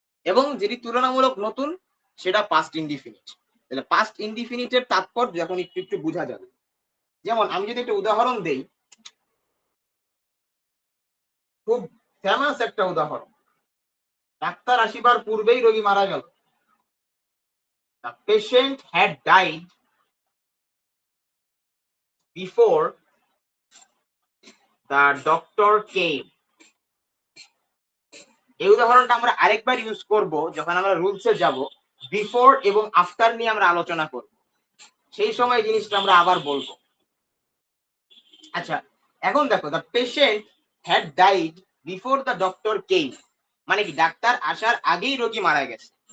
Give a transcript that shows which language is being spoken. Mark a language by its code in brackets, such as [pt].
[bn] এবং যেটি তুলনামূলক নতুন সেটা পাস্ট ইনডিফিনিট। তাহলে পাস্ট ইনডিফিনিটের তাৎপর্য এখন একটু একটু বোঝা যাবে। যেমন আমি যদি একটা উদাহরণ দেই, খুব ফেমাস একটা উদাহরণ, ডাক্তার আসিবার পূর্বেই রোগী মারা গেল। [en] The patient had died before the doctor came. [bn] এই উদাহরণটা আমরা আরেকবার ইউজ করব যখন আমরা রুলসে যাব, বিফোর এবং আফটার নিয়ে আমরা আলোচনা করব, সেই সময় জিনিসটা আমরা আবার বলবো। আচ্ছা, এখন দেখো, [en] the patient had died before the doctor came, [bn] মানে কি ডাক্তার আসার আগেই রোগী মারা গেছে।